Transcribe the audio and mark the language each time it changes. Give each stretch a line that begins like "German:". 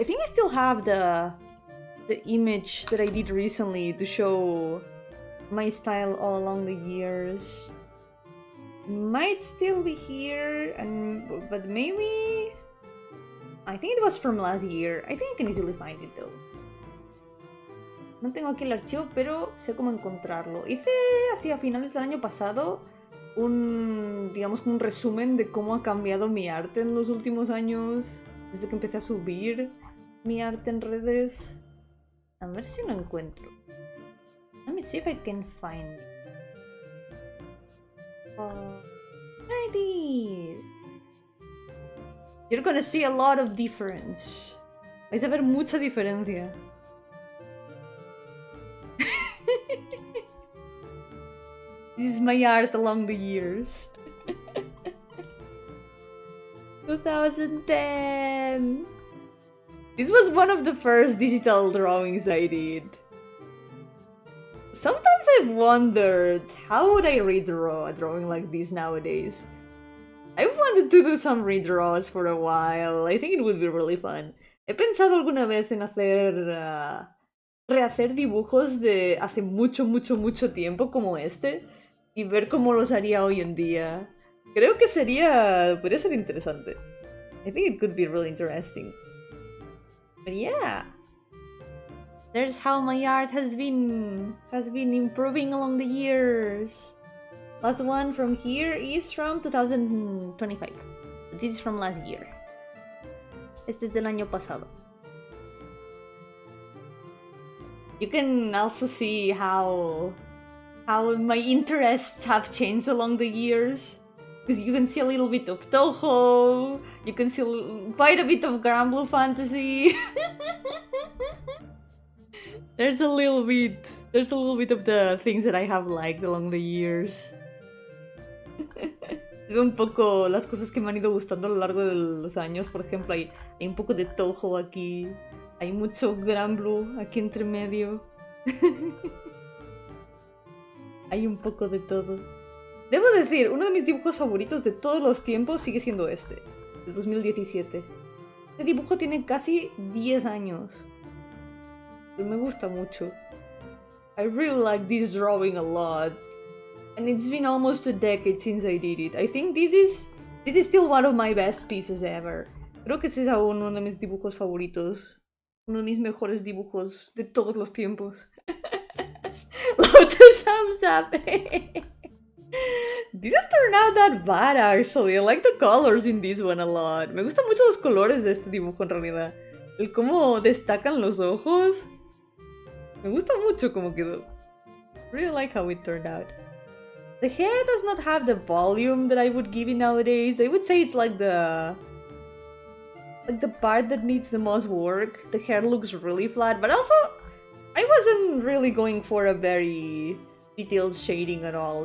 English: I think I still have the image that I did recently to show my style all along the years. Might still be here, but maybe I think it was from last year. I think I can easily find it though.
Spanish: No tengo aquí el archivo, pero sé cómo encontrarlo. Hice hacia finales del año pasado digamos, un resumen de cómo ha cambiado mi arte en los últimos años, desde que empecé a subir mi arte en redes. A ver si lo encuentro.
English: Let me see if I can find it. There it is. You're gonna see a lot of difference.
Spanish: Vais a ver mucha diferencia.
English: This is my art along the years. 2010. This was one of the first digital drawings I did. Sometimes I've wondered, how would I redraw a drawing like this nowadays? I've wanted to do some redraws for a while. I think it would be really fun.
Spanish: He pensado alguna vez en hacer rehacer dibujos de hace mucho tiempo como este y ver cómo los haría hoy en día. Creo que podría ser interesante.
English: I think it could be really interesting. But yeah, there's how my art has been improving along the years. Last one from here is from 2025. This is from last year.
Spanish: Este es del año pasado.
English: You can also see how my interests have changed along the years. Because you can see a little bit of Toho, you can see quite a bit of Granblue fantasy. There's a little bit of the things that I have liked along the years.
Spanish: Se ve un poco las cosas que me han ido gustando a lo largo de los años. Por ejemplo, hay un poco de Toho aquí, hay mucho Granblue aquí entre medio. Hay un poco de todo. Debo decir, uno de mis dibujos favoritos de todos los tiempos sigue siendo este, de 2017. Este dibujo tiene casi 10 años. Pero me gusta mucho.
English: I really like this drawing a lot. And it's been almost a decade since I did it. I think this is still one of my best pieces ever.
Spanish: Creo que ese es aún uno de mis dibujos favoritos. Uno de mis mejores dibujos de todos los tiempos.
English: Love the thumbs up! Didn't turn out that bad actually. I like the colors in this one a lot.
Spanish: Me gustan mucho los colores de este dibujo en realidad. El cómo destacan los ojos. Me gusta mucho cómo quedó.
English: Really like how it turned out. The hair does not have the volume that I would give it nowadays. I would say it's like the part that needs the most work. The hair looks really flat, but also I wasn't really going for a very detailed shading at all.